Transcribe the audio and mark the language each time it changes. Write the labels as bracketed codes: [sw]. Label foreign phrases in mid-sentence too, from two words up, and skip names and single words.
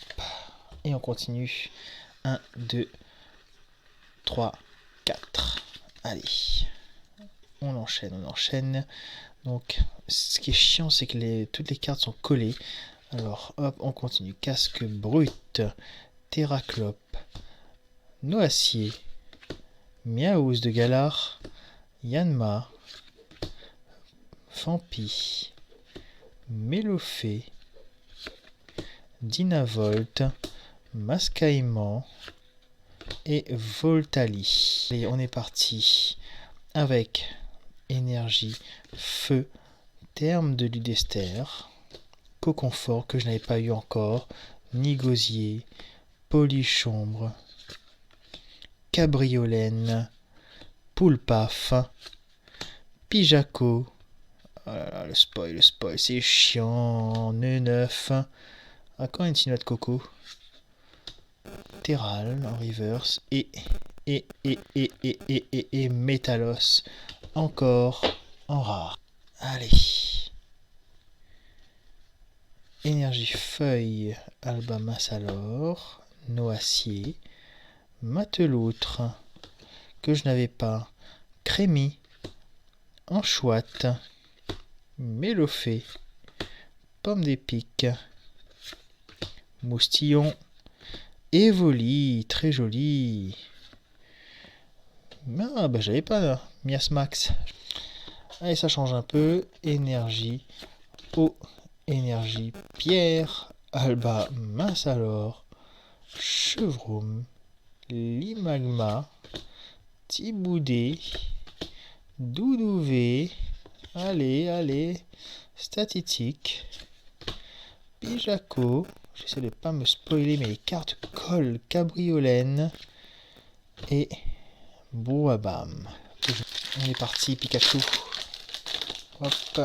[fr] Et on continue. 1, 2, 3, 4. Allez. On enchaîne. Donc, ce qui est chiant, c'est que toutes les cartes sont collées. Alors, hop, on continue. Casque brut. Terraclope. Noacier. Miaous de Galar. Yanma. Fampi. Mélofée. Dynavolt. Mascaïman. Et Voltali. Et on est parti avec énergie, feu, terme de Ludester, Coconfort que je n'avais pas eu encore, Nigosier, Polychombre, Cabriolène, Poulpaf, Pijaco. Oh là là, le spoil, c'est chiant. Neuf. Ah, quand une noix de coco. Terral en reverse. Et Métalos. Encore en rare. Allez. Énergie feuille. Alba Massalor. Noacier. Mateloutre. Que je n'avais pas. Crémy. Anchouette. Mélofée. Pomme d'épic. Moustillon. Evoli, très joli. Ah bah j'avais pas là. Miasmax. Allez, ça change un peu. Énergie. Eau. Énergie. Pierre. Alba. Massalor. Chevroum. Limagma. Thiboudé. Doudouvé. Allez. Statistique. Pijaco. J'essaie de pas me spoiler, mais les cartes collent. Cabriolène. Et Bouabam. On est parti, Pikachu. Hop.